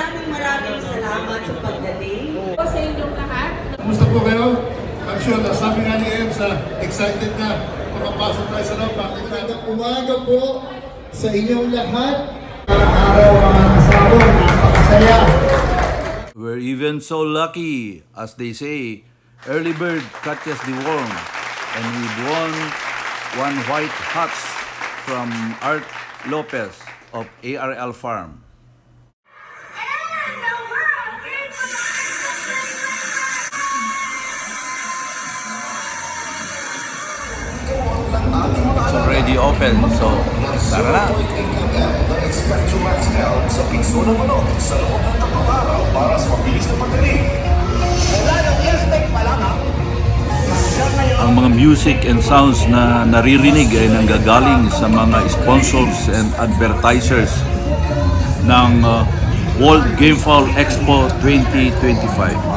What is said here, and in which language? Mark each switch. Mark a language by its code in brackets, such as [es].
[tl] Maraming salamat sa pagdating. Sa inyong lahat. Kumusta po kayo? [en] I'm sure [tl] na sabi nga ni Emsa, excited na makapasok tayo sa loob. Magandang umaga po sa inyong lahat. Araw-araw mga kasama, napakasaya. [en] We're even so lucky, as they say, early bird catches the worm, and we've won one white hats from Art Lopez of ARL Farm. It's already open, so [tl] tara na! [en] Expect to max out [tl] sa piso ng manok sa loob ng 3 araw para sa mabilis na pagdating. Ang mga [en] music and sounds [tl] na naririnig ay nanggagaling sa mga [en] sponsors and advertisers [tl] ng World Gamefowl Expo 2025.